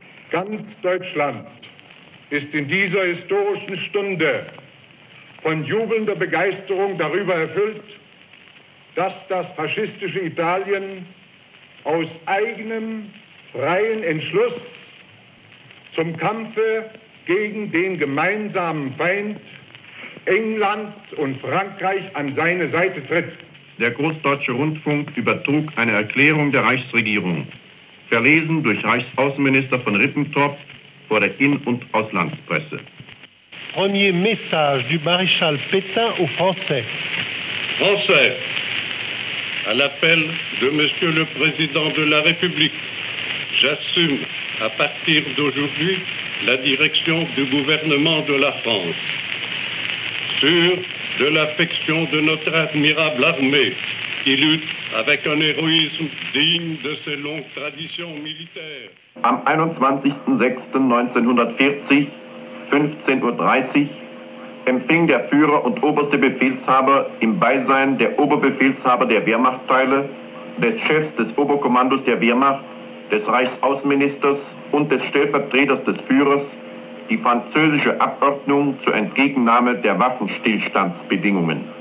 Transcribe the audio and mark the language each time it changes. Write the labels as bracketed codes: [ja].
[de] Ganz Deutschland ist in dieser historischen Stunde von jubelnder Begeisterung darüber erfüllt, dass das faschistische Italien aus eigenem freien Entschluss zum Kampfe gegen den gemeinsamen Feind England und Frankreich an seine Seite tritt. Der Großdeutsche Rundfunk übertrug eine Erklärung der Reichsregierung, verlesen durch Reichsaußenminister von Ribbentrop vor der In- und Auslandspresse. [fr] Premier message du Maréchal Pétain aux Français. Français, à l'appel de Monsieur le Président de la République, j'assume à partir d'aujourd'hui la direction du gouvernement de la France. Sûr de l'affection de notre admirable armée qui lutte avec un héroïsme digne de ses longues traditions militaires. [de] Am 21.06.1940, 15.30 Uhr, empfing der Führer und oberste Befehlshaber im Beisein der Oberbefehlshaber der Wehrmachtteile, des Chefs des Oberkommandos der Wehrmacht, des Reichsaußenministers und des Stellvertreters des Führers die französische Abordnung zur Entgegennahme der Waffenstillstandsbedingungen.